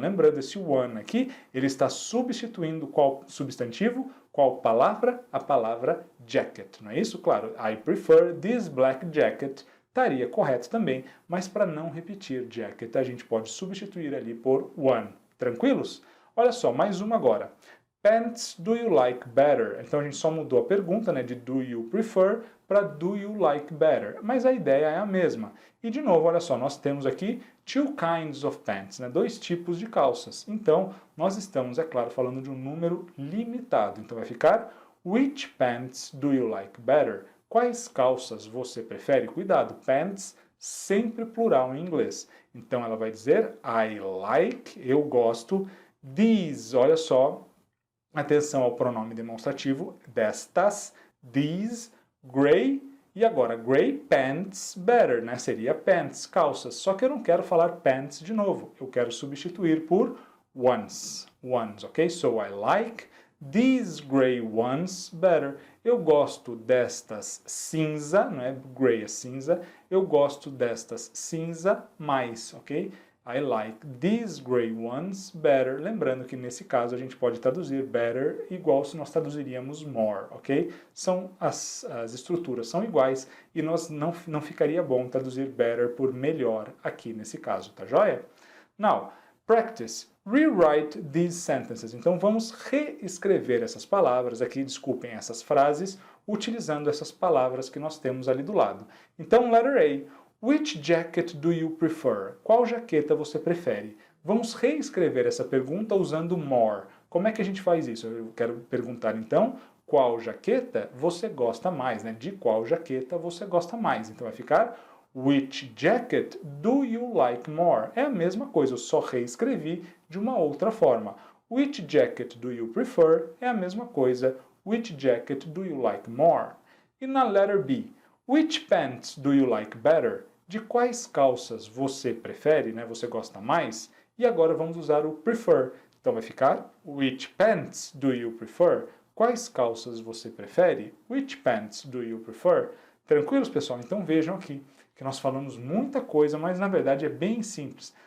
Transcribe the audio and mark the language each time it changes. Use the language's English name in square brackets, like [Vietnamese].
[Portuguese] Lembrando, esse one aqui, ele está substituindo qual substantivo? Qual palavra? A palavra jacket, não é isso? Claro, [English] I prefer this black jacket [Portuguese] estaria correto também, mas para não repetir jacket, a gente pode substituir ali por one. Tranquilos? Olha só, mais uma agora. [English] Pants do you like better? [Portuguese] Então a gente só mudou a pergunta, né, de do you prefer para [English] do you like better, [Portuguese] mas a ideia é a mesma. E de novo, olha só, nós temos aqui two kinds of pants, né, dois tipos de calças. Então nós estamos, é claro, falando de um número limitado. Então vai ficar [English] which pants do you like better? [Portuguese] Quais calças você prefere? Cuidado, pants sempre plural em inglês. Então ela vai dizer I like, eu gosto, these, olha só, atenção ao pronome demonstrativo, destas, these, gray, e agora gray pants better, né? Seria pants, calças. Só que eu não quero falar pants de novo, eu quero substituir por ones, ok? [English] So I like these gray ones better. [Portuguese] Eu gosto destas cinza, não é? Gray é cinza. Eu gosto destas cinza mais, ok? [English] I like these gray ones better. [Portuguese] Lembrando que nesse caso a gente pode traduzir better igual se nós traduziríamos more, ok? São as estruturas são iguais e nós não ficaria bom traduzir better por melhor aqui nesse caso, tá joia? [English] Now, practice. Rewrite these sentences. [Portuguese] Então vamos reescrever essas palavras aqui, desculpem, essas frases, utilizando essas palavras que nós temos ali do lado. [English] Então, letter A. Which jacket do you prefer? [Portuguese] Qual jaqueta você prefere? Vamos reescrever essa pergunta usando more. Como é que a gente faz isso? Eu quero perguntar então, qual jaqueta você gosta mais, né? De qual jaqueta você gosta mais? Então vai ficar [English] which jacket do you like more? [Portuguese] É a mesma coisa, eu só reescrevi de uma outra forma. [English] Which jacket do you prefer? [Portuguese] É a mesma coisa. [English] Which jacket do you like more? E na letter B, which pants do you like better? [Portuguese] De quais calças você prefere, né? Você gosta mais? E agora vamos usar o prefer. Então vai ficar [English] which pants do you prefer? [Portuguese] Quais calças você prefere? [English] Which pants do you prefer? [Portuguese] Tranquilos, pessoal? Então vejam aqui que nós falamos muita coisa, mas na verdade é bem simples.